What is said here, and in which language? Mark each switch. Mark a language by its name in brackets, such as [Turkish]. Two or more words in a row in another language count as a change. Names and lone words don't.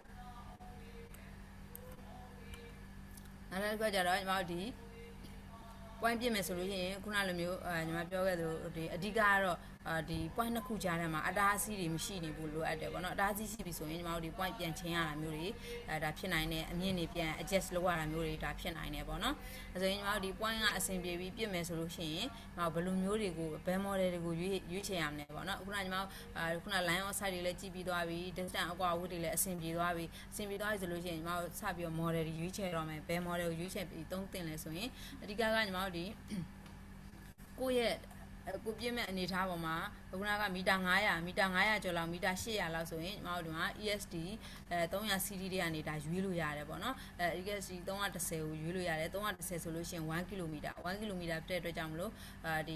[Burmese] နောက်တစ်ခုကျတော့ညီမတို့ဒီ point ပြည့်မယ်ဆိုလို့ရှိရင်ခုနလိုမျိုးညီမပြောခဲ့သလိုဒီအဓိကကတော့ဒီ point နှစ်ခုကြားထဲမှာအတားအဆီးတွေမရှိနေဘူးလိုအပ်တယ်ပေါ့နော်အတားအဆီးရှိပြီဆိုရင်ညီမတို့ဒီ point ပြန်ချင်းရတာမျိုးတွေဒါဖြစ်နိုင်တယ်အမြင့်တွေပြန် adjust လုပ်ရတာမျိုးတွေဒါဖြစ်နိုင်တယ်ပေါ့နော်အဲဆိုရင်ညီမတို့ဒီ point ကအဆင်ပြေပြီးပြည့်မယ်ဆိုလို့ရှိရင်ဘယ်လိုမျိုးတွေကိုဘယ် model တွေကိုရွေးချယ်ရမလဲပေါ့နော်ခုနညီမခုန [English] line of sight [Burmese] တွေလည်းကြည့်ပြီးသွားပြီ distance အကွာအဝေးတွေ လည်းအဆင်ပြေသွားပြီဆိုလို့ရှိရင်ညီမတို့စပြီးတော့ model တွေရွေးချယ်တော့မယ်ဘယ် model ကိုရွေးချယ်ပြီးသုံးသင့်လဲဆိုရင်အဓိကကညီမတို့ဒီကိုယ့်ရဲ့ကိုပြည့်မဲ့အနေထားပေါ်မှာခုနကမီတာ900ကျော်လောက်မီတာ800လောက်ဆိုရင်ညီမတို့ဒီမှာ ESD 300 CD တွေကနေဒါရွေးလို့ရတယ်ပေါ့နော်ESD 310ကိုရွေးလို့ရတယ်310ဆိုလို့ရှိရင်1 km 1 km ပြတဲ့အတွက်ကြောင့်မလို့ဒီ